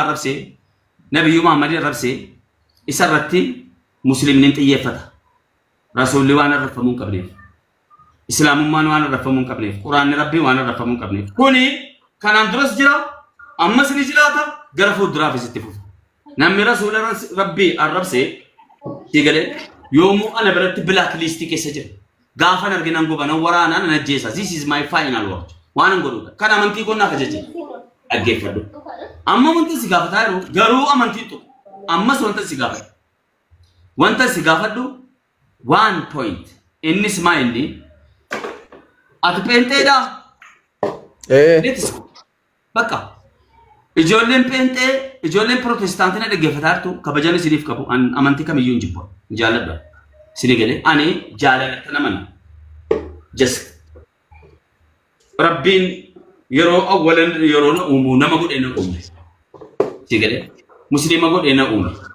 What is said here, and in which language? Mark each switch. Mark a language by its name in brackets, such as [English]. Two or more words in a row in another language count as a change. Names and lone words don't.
[Oromo] arrabsee nabiyyuu Muhammadin arrabsee isarratti muslimniin xiyyeeffata rasuulli waan arrabfamuu hin qabneef islaamummaan waan arrabfamuu hin qabneef quraanni rabbii waan arrabfamuu hin qabneef kuni kanaan duras jira ammas ni jiraata gara fuulduraa fi fufu namni rasuula rabbii arrabsee digalee yoomuu ana biratti [English] black list [Oromo] keessa jira gaafan arginan gubana waraanaan ana ajjeesa [English] this is my final word [Oromo] waan an godhuudha kan amantii konnaa kajaje dhaggeeffadhu amma wanti si gaafataa jiru garuu amantii tu ammas wanta si gaafadhu [English] one point [Oromo] innis maa inni ati pheenxeedhaa bakka ijoolleen pheenxee ijoolleen protestaantii na dhaggeeffataa jirtu kabajan isiniif qabu amantii kamiyyuu hin jibbu jaaladha isinii galee ani jaalalatta namana just rabbiin yeroo awwalan yeroo na uumu nama godhee na uume isinii galee muslima godhee na uume